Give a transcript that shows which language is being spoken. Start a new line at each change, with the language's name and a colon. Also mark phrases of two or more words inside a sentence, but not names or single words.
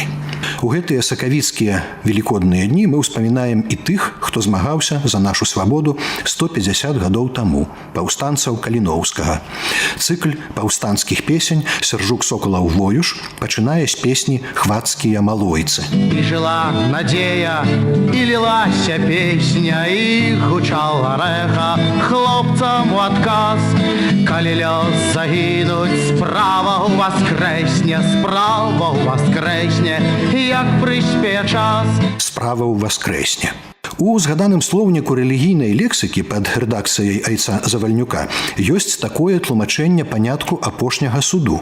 Belarusian: У гэтыя сакавіцкія велікодныя дні мы ўспамінаем і тых, хто змагаўся за нашу свабоду 150 гадоў таму, паўстанцаў Каліноўскага. Цыкль паўстанцкіх песень Сержук Сокалаў-Воюш пачынае з песні «Хвацкія малойцы». И жила надея, и лилася песня, и гучала рэха хлопцам у адказ. Калі лёс загінуць, справа уваскрэсне, справа уваскрэсне, як прыспее час. Справа ўваскрэсне. У згаданым слоўніку рэлігійнай лексікі пад рэдакцыяй Айца Завальнюка ёсць такое тлумачэнне панятку апошняга суду.